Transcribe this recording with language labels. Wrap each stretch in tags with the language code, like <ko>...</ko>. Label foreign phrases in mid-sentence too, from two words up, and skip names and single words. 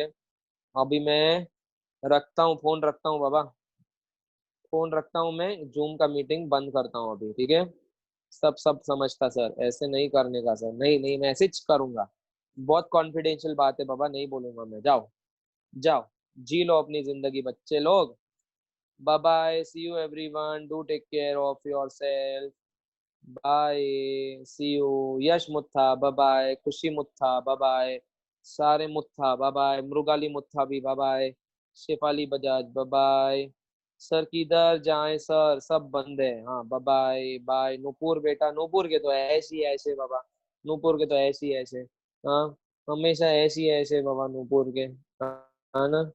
<hi>अभी मैं रखता हूँ फोन, रखता हूँ बाबा, फोन रखता हूँ मैं, जूम का मीटिंग बंद करता हूँ अभी, ठीक है? सब सब समझता सर, ऐसे नहीं करने का सर, नहीं नहीं, मैसेज करूंगा। बहुत कॉन्फिडेंशियल बात है बाबा, नहीं बोलूंगा मैं। जाओ, जाओ, जी लो अपनी जिंदगी बच्चे लोग।</hi> <en>bye bye, see you everyone, do take care of yourself. bye, see you. यश मुत्था bye bye, खुशी मुत्था bye bye, सारे मुत्था bye bye, मृगाली मुत्था भी bye bye, शेफाली बजाज bye bye.</en> <hi>सर किधर जाए सर, सब बंद है। हाँ</hi> <en>bye bye bye.</en> <hi>नूपुर बेटा, नूपुर के तो ऐसे ही ऐसे बाबा, नूपुर के तो ऐसे ही ऐसे। हाँ, हमेशा ऐसे ही ऐसे बाबा नूपुर के। हाँ ना?</hi>